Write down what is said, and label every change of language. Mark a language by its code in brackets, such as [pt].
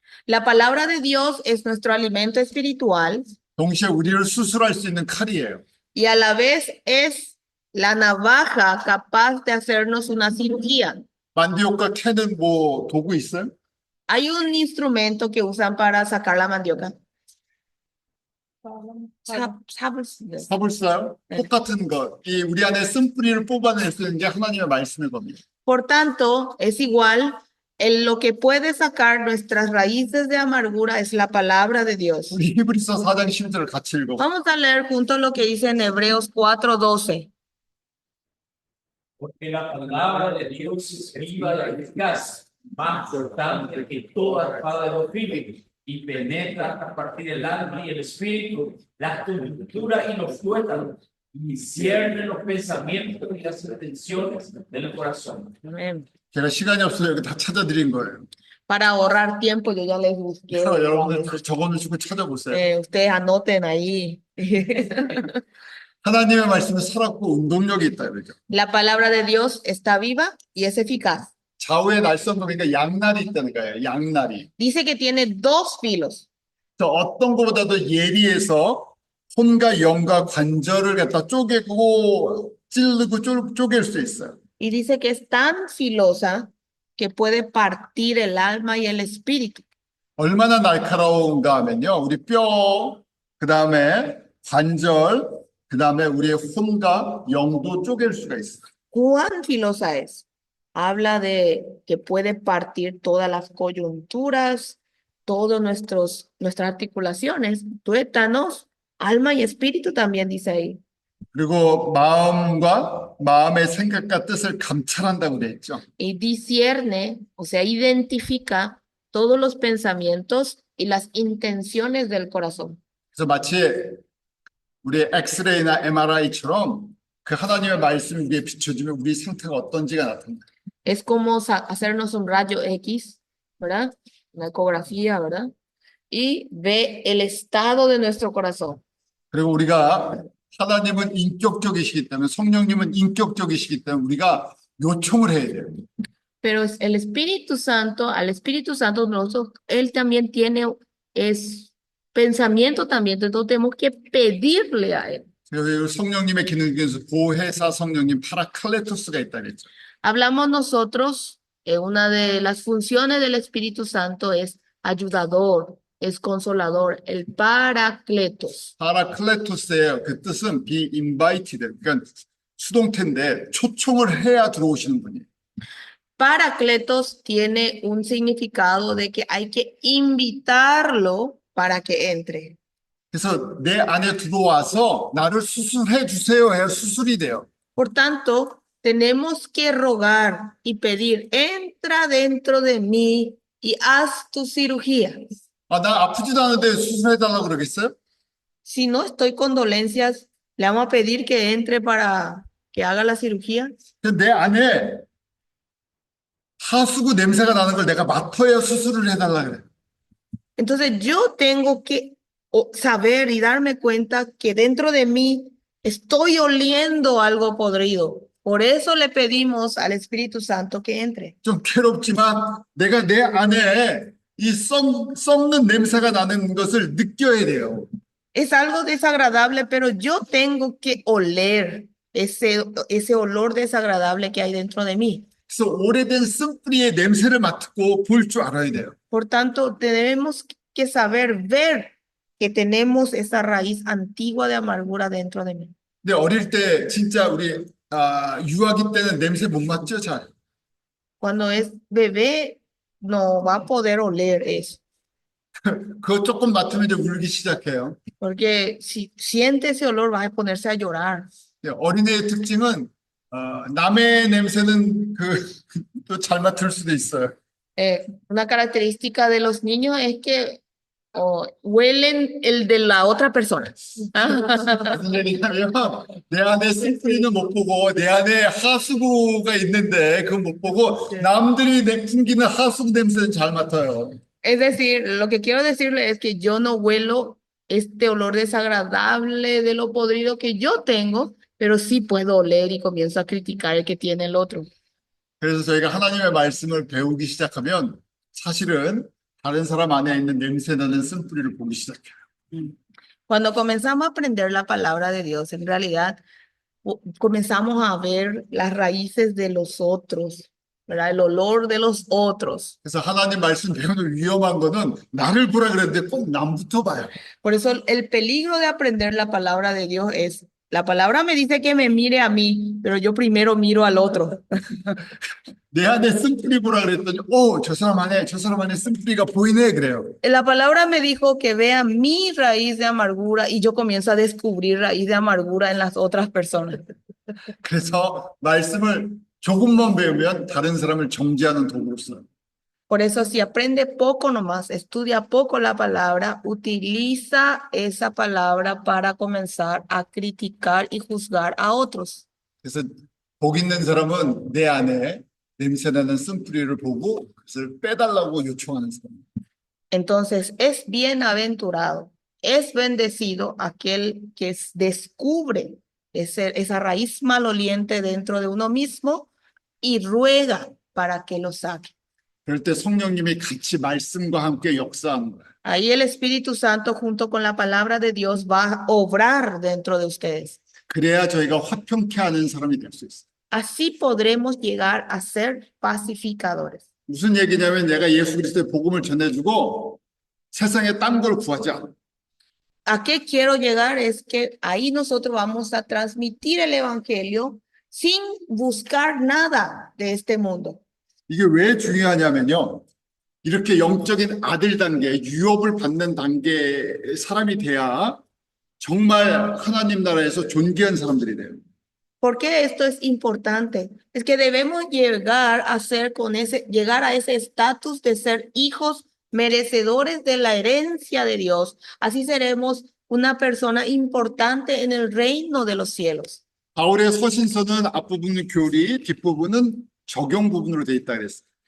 [es] La palabra de Dios es nuestro alimento espiritual [ko] 동시에 우리를 수술할 수 있는 칼이에요. [es] y a la vez es la navaja capaz de hacernos una cirugía. [ko] 만디옥과 캐는 뭐 도구 있어요? [es] Hay un instrumento que usan para sacar la mandioca. [ko] 삽을 써요? 똑같은 것. 이 우리 안에 쓴뿌리를 뽑아낼 수 있는 게 하나님의 말씀일 겁니다. [es] Por tanto, es igual, lo que puede sacar nuestras raíces de amargura es la palabra de Dios. [ko] 우리 히브리서 4장 10절을 같이 읽어. [es] Vamos a leer juntos lo que dice en Hebreos 4:12. Porque la palabra de Dios es viva y eficaz, más cortante que toda espada de dos filos, y penetra a partir del alma y el espíritu, las coyunturas y los tuétanos, y discierne los pensamientos y las intenciones del corazón. Amén. [ko] 제가 시간이 없어서 여기 다 찾아드린 거예요. [es] Para ahorrar tiempo, yo ya les busqué. [ko] 여러분들 적어놓으시고 찾아보세요. [es] Ustedes anoten ahí. [ko] 하나님의 말씀은 살았고 운동력이 있다 그러죠. [es] La palabra de Dios está viva y es eficaz. [ko] 좌우에 날선 보니까 양날이 있다는 거예요. 양날이. [es] Dice que tiene dos filos. [ko] 어떤 것보다도 예리해서 혼과 영과 관절을 갖다 쪼개고 찌르고 쪼갤 수 있어요. [es] Y dice que es tan filosa que puede partir el alma y el espíritu. [ko] 얼마나 날카로운가 하면요. 우리 뼈, 그 다음에 관절, 그 다음에 우리의 혼과 영도 쪼갤 수가 있어요. [es] ¿Cuán filosa es? Habla de que puede partir todas las coyunturas, todas nuestras articulaciones, tuétanos, alma y espíritu también dice ahí. [ko] 그리고 마음과 마음의 생각과 뜻을 감찰한다고 돼 있죠. [es] Y discierne, o sea, identifica todos los pensamientos y las intenciones del corazón. [ko] 그래서 마치 우리 엑스레이나 MRI처럼 그 하나님의 말씀이 우리에 비춰지면 우리 상태가 어떤지가 나타납니다. [es] Es como hacernos un rayo X, ¿verdad? Una ecografía, ¿verdad? Y ve el estado de nuestro corazón. [ko] 그리고 우리가 하나님은 인격적이시기 때문에 성령님은 인격적이시기 때문에 우리가 요청을 해야 돼요. [es] Pero el Espíritu Santo, al Espíritu Santo, nosotros, Él también tiene, es pensamiento también, entonces tenemos que pedirle a Él. [ko] 그리고 성령님의 기능 중에서 보혜사 성령님 파라클레토스가 있다 그랬죠. [es] Hablamos nosotros, una de las funciones del Espíritu Santo es ayudador, es consolador, el Paracletos. [ko] 파라클레토스의 그 뜻은 [en] be invited, [ko] 그러니까 수동태인데 초청을 해야 들어오시는 분이에요. [es] Paracletos tiene un significado de que hay que invitarlo para que entre. [ko] 그래서 내 안에 들어와서 나를 수술해 주세요 해야 수술이 돼요. [es] Por tanto, tenemos que rogar y pedir, entra dentro de mí y haz tu cirugía. [ko] 아, 나 아프지도 않은데 수술해 달라고 그러겠어요? [es] Si no estoy con dolencias, le vamos a pedir que entre para que haga la cirugía. [ko] 근데 내 안에 하수구 냄새가 나는 걸 내가 맡아야 수술을 해달라 그래. [es] Entonces yo tengo que saber y darme cuenta que dentro de mí estoy oliendo algo podrido. Por eso le pedimos al Espíritu Santo que entre. [ko] 좀 괴롭지만 내가 내 안에 이 썩는 냄새가 나는 것을 느껴야 돼요. [es] Es algo desagradable, pero yo tengo que oler ese olor desagradable que hay dentro de mí. [ko] 그래서 오래된 쓴뿌리의 냄새를 맡고 볼 줄 알아야 돼요. [es] Por tanto, tenemos que saber ver que tenemos esa raíz antigua de amargura dentro de mí. [ko] 근데 어릴 때 진짜 우리 유아기 때는 냄새 못 맡죠, 잘. [es] Cuando es bebé, no va a poder oler eso. [ko] 그거 조금 맡으면 이제 울기 시작해요. [es] Porque si siente ese olor, va a ponerse a llorar. [ko] 어린애의 특징은 남의 냄새는 또 잘 맡을 수도 있어요. [es] Una característica de los niños es que huelen el de la otra persona. [ko] 무슨 얘기냐면 내 안에 쓴뿌리는 못 보고 내 안에 하수구가 있는데 그건 못 보고 남들이 풍기는 하수구 냄새는 잘 맡아요. [es] Es decir, lo que quiero decirle es que yo no huelo este olor desagradable de lo podrido que yo tengo, pero sí puedo oler y comienzo a criticar el que tiene el otro. [ko] 그래서 저희가 하나님의 말씀을 배우기 시작하면 사실은 다른 사람 안에 있는 냄새나는 쓴뿌리를 보기 시작해요. [es] Cuando comenzamos a aprender la palabra de Dios, en realidad comenzamos a ver las raíces de los otros, ¿verdad? El olor de los otros. [ko] 그래서 하나님 말씀 배우는 위험한 거는 나를 보라 그랬는데 꼭 남부터 봐요. [es] Por eso el peligro de aprender la palabra de Dios es, la palabra me dice que me mire a mí, pero yo primero miro al otro. [ko] 내 안에 쓴뿌리 보라 그랬더니 저 사람 안에 쓴뿌리가 보이네 그래요. [es] La palabra me dijo que vea mi raíz de amargura y yo comienzo a descubrir raíz de amargura en las otras personas. [ko] 그래서 말씀을 조금만 배우면 다른 사람을 정죄하는 도구로 써요. [es] Por eso si aprende poco nomás, estudia poco la palabra, utiliza esa palabra para comenzar a criticar y juzgar a otros. [ko] 그래서 복 있는 사람은 내 안에 냄새나는 쓴뿌리를 보고 그것을 빼달라고 요청하는 사람. [es] Entonces es bienaventurado, es bendecido aquel que descubre esa raíz maloliente dentro de uno mismo y ruega para que lo saque. [ko] 그럴 때 성령님이 같이 말씀과 함께 역사하는 거예요. [es] Ahí el Espíritu Santo junto con la palabra de Dios va a obrar dentro de ustedes. [ko] 그래야 저희가 화평케 하는 사람이 될 수 있어요. [es] Así podremos llegar a ser pacificadores. [ko] 무슨 얘기냐면 내가 예수 그리스도의 복음을 전해주고 세상에 딴 걸 구하지 않아. [es] ¿A qué quiero llegar? Es que ahí nosotros vamos a transmitir el evangelio sin buscar nada de este mundo. [ko] 이게 왜 중요하냐면요. 이렇게 영적인 아들 단계, 유업을 받는 단계의 사람이 돼야 정말 하나님 나라에서 존귀한 사람들이 돼요. [es] ¿Por qué esto es importante? Es que debemos llegar a ser llegar a ese estatus de ser hijos merecedores de la herencia de Dios. Así seremos una persona importante en el reino de los cielos. [ko] 바울의 서신서는 앞부분은 교리, 뒷부분은 적용 부분으로 돼 있다 그랬어요.